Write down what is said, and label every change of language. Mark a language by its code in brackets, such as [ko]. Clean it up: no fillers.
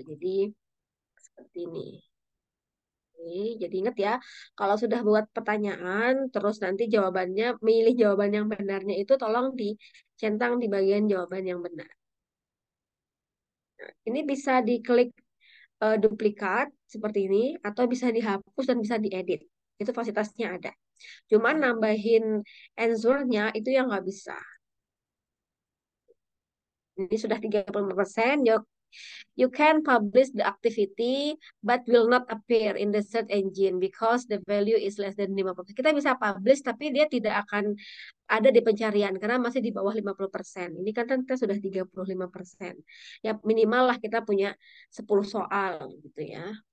[id] Jadi seperti ini. Oke, jadi ingat ya, kalau sudah buat pertanyaan, terus nanti jawabannya, milih jawaban yang benarnya itu tolong dicentang di bagian jawaban yang benar. Ini bisa diklik duplikat seperti ini, atau bisa dihapus dan bisa diedit. Itu fasilitasnya ada. Cuman nambahin answer-nya itu yang nggak bisa. Ini sudah 30%. [en] You can publish the activity but will not appear in the search engine because the value is less than 50%. [id] Kita bisa publish tapi dia tidak akan ada di pencarian karena masih di bawah 50%. Ini kan kita sudah 35%. Ya minimal lah kita punya 10 soal gitu ya.